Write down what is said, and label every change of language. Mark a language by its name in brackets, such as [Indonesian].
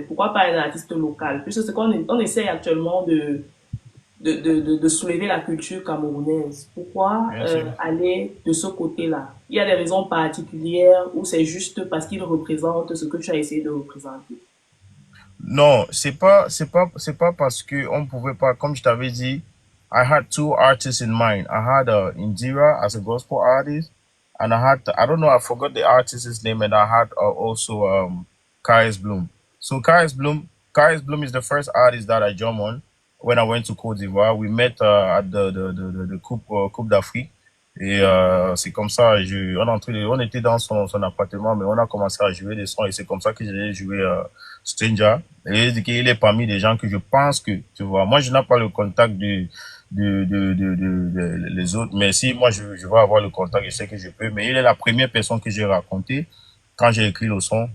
[French] Pourquoi pas un artiste local? Puisque c'est qu'on essaie actuellement de soulever la culture camerounaise. Pourquoi aller de ce côté-là? Il y a des raisons particulières ou c'est juste parce qu'il représente ce que tu as essayé de représenter? Non, c'est pas parce que on pouvait pas, comme je t'avais dit, [English] I had 2 artists in mind. I had Indira as a gospel artist, and I don't know, I forgot the artist's name, and I had also KS Bloom. So KS Bloom is the first artist that I jumped on when I went to Côte d'Ivoire. We met at the Coupe d'Afrique. [French] Et c'est comme ça, on était dans son appartement, mais on a commencé à jouer des sons et c'est comme ça que j'ai joué Stranger. Et il est parmi des gens que je pense que, tu vois, moi je n'ai pas le contact les autres, mais si moi je vais avoir le contact, je sais que je peux, mais il est la première personne que j'ai raconté quand j'ai écrit le son.